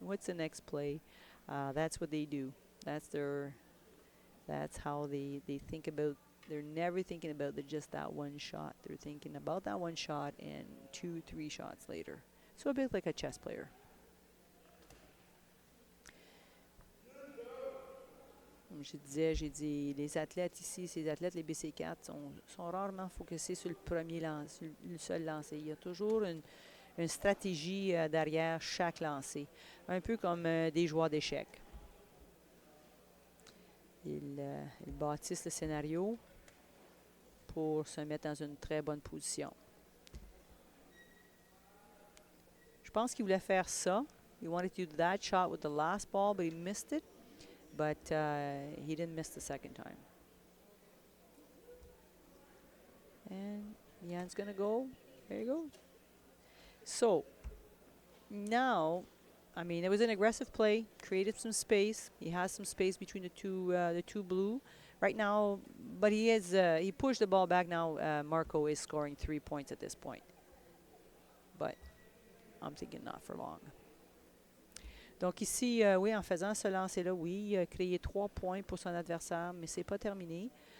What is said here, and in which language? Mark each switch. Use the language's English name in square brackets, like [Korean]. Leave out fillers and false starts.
[English] What's the next play? That's what they do. That's how they think about. They're never thinking about just that one shot. They're thinking about that one shot and 2-3 shots later. So a bit like a chess player. [French] Comme je disais, j'ai dit, les athlètes ici, ces athlètes, les BC4, sont rarement focusés sur le premier lance, sur le seul lancer. Il y a toujours une stratégie derrière chaque lancer. Un peu comme des joueurs d'échecs. Ils bâtissent le scénario pour se mettre dans une très bonne position. Je pense qu'il voulait faire ça. [English] He wanted to do that shot with the last ball, but he missed it. But he didn't miss the second time. And Jan's going to go. There you go. So, now, I mean, it was an aggressive play. Created some space. He has some space between the two blue. Right now, but he pushed the ball back now. Marco is scoring 3 points at this point. But I'm thinking not for long. [French] Donc ici, oui, en faisant ce lancer-là, oui, il a créé 3 points pour son adversaire, mais c'est pas terminé.